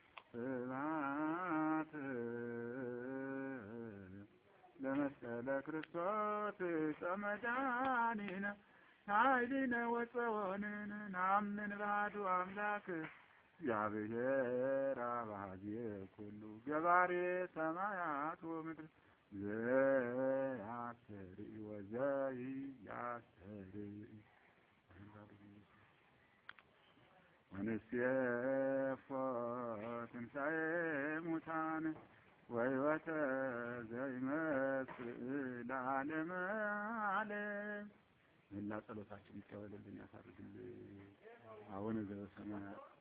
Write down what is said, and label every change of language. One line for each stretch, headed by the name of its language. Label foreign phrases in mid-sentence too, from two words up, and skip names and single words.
Geez: ስብሐት ለመስቀለ ክርስቶስ ጸመድኃኒነ ኃይልነ ወፀወንነ ናምን ባዱ አምላክ እግዚአብሔር አባዜ ኩሉ ገባሬ ሰማያት ወምድር ዘያስተሪ ወዘያስተሪ ወንሴፎ ትንሣኤ ሙታን ወሕይወተ ዘይመጽእ ለዓለመ ዓለም
Amharic: መላ ጸሎታችን ይቀበልልን ያሳርግልን።
Geez: አቡነ ዘበሰማያት